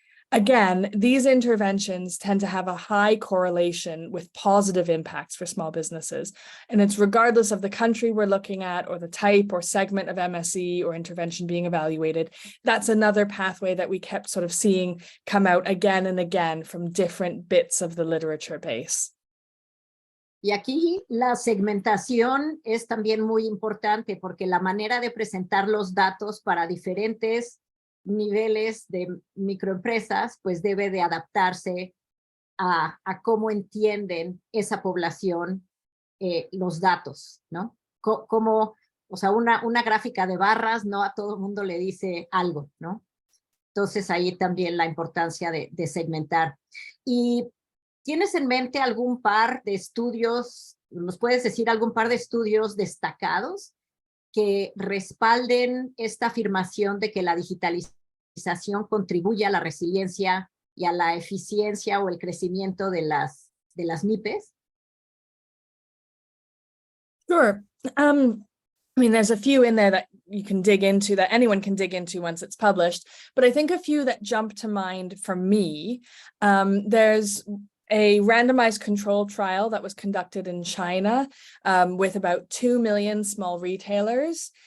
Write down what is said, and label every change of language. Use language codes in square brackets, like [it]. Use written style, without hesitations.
[en] Again, these interventions tend to have a high correlation with positive impacts for small businesses. And it's regardless of the country we're looking at or the type or segment of MSE or intervention being evaluated. That's another pathway that we kept sort of seeing come out again and again from different bits of the literature base. [es] Y aquí la segmentación es también muy importante, porque la manera de presentar los datos para diferentes niveles de microempresas, pues debe de adaptarse a cómo entienden esa población los datos, ¿no? Como, o sea, una gráfica de barras no a todo el mundo le dice algo, ¿no? Entonces ahí también la importancia de segmentar. Y ¿tienes en mente algún par de estudios, nos puedes decir algún par de estudios destacados que respalden esta afirmación de que la digitalización contribuye a la resiliencia y a la eficiencia o el crecimiento de las MYPES? [en] Sure. I mean, there's a few in there that you can dig into, that anyone can dig into once it's published, but I think a few that jump to mind for me, there's a randomized control trial that was conducted in China with about 2 million small retailers.